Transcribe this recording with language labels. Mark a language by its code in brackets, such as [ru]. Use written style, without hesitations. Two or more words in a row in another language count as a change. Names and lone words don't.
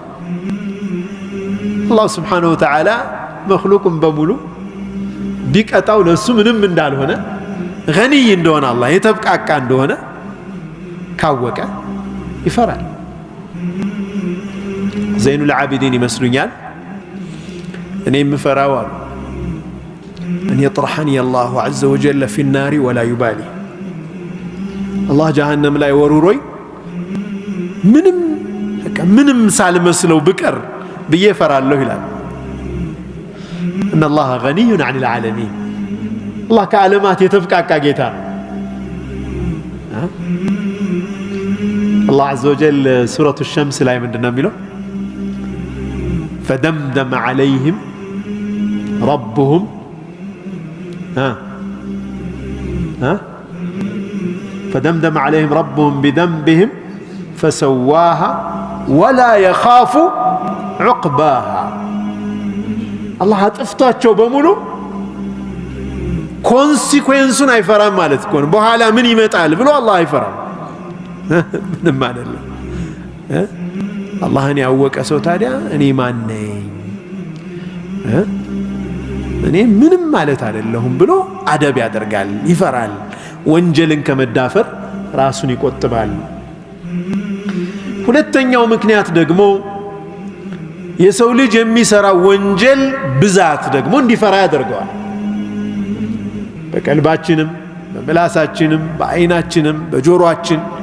[am] አላህ [ar] سبحانه وتعالى [am] መኽሉቁን በሙሉ ቢቀጣው ለእሱ ምንም እንዳልሆነ ገኒይ እንደሆነ አላህ የተብቃቃ እንደሆነ ካወቀ ይፈራል። ዘይኑል ዓቢዲን ይመስሉኛል እኔ የምፈራው አሉ [ar] أن يطرحني الله عز وجل في النار ولا يبالي الله جهنم لا يوروروي [am] ምንም ሳልመስለው ብቀር ብዬ እፈራለሁ ይላል። [ar] إن الله غني عن العالمين الله [am] ከዓለማት የተብቃቃ ጌታ ነው። [ar] الله عز وجل سورة الشمس [am] ላይ ምንድነው የሚለው? [ar] فدمدم عليهم ربهم فدمدم عليهم ربهم بذنبهم فسواها ولا يخاف عقباها الله [am] አጥፍቷቸው በሙሉ ኮንሲኩዌንሱን አይፈራም ማለት ነው። በኋላ ምን ይመጣል ብሎ አላህ አይፈራም። ምንም አይደለም። አላህን ያወቀ ሰው ታዲያ እኔ ማን ነኝ? እኔ ምንም ማለት አይደለሁም ብሎ አደብ ያደርጋል፣ ይፈራል። ወንጀልን ከመዳፈር ራሱን ይቆጥባል። ሁለተኛው ምክንያት ደግሞ የሰው ልጅ የሚሰራው ወንጀል ብዛት ደግሞ እንዲፈራ ያደርገዋል። በቀልባችንም በምላሳችንም በአይናችንም በጆሮአችን